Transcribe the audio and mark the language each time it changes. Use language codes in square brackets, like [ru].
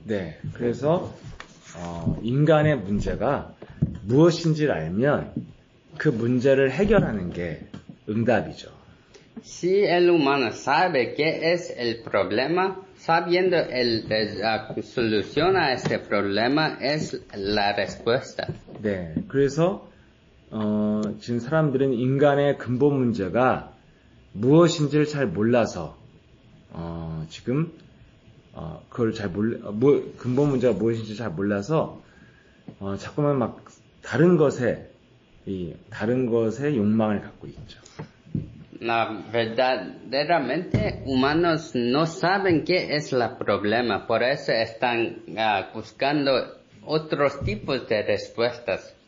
[ko] 네, 그래서 인간의 문제가 무엇인지를 알면 그 문제를 해결하는 게 응답이죠. [es] Si el humano sabe qué es el problema, sabiendo la solución a este problema es la respuesta. [ko] 네, 그래서 지금 사람들은 인간의 근본 문제가 무엇인지를 잘 몰라서 지금 그걸 잘 근본 문제가 무엇인지 잘 몰라서 자꾸만 막 다른 것에 욕망을 갖고 있죠. [es] Verdaderamente humanos no saben qué es el problema, por eso están buscando otros tipos de respuestas.